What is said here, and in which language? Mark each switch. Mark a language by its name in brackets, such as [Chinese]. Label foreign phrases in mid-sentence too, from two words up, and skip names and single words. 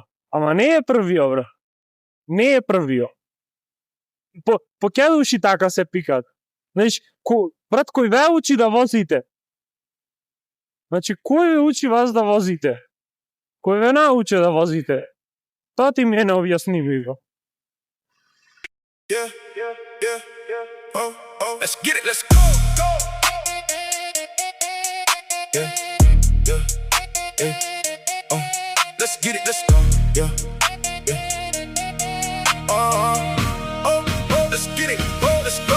[Macedonian] Ама не е првиот, бра. Не е првиот. По ке души така се пикат. Значи, брат, кој ве учи да возите? Значи, кој ве учи вас да возите? Кој ве научи да возите? Тоа ти ми е необјаснимо. [English] Yeah. Oh, let's get it, let's go. Yeah. Oh, let's get it, let's go. Yeah. Oh, let's get it. Oh, let's go.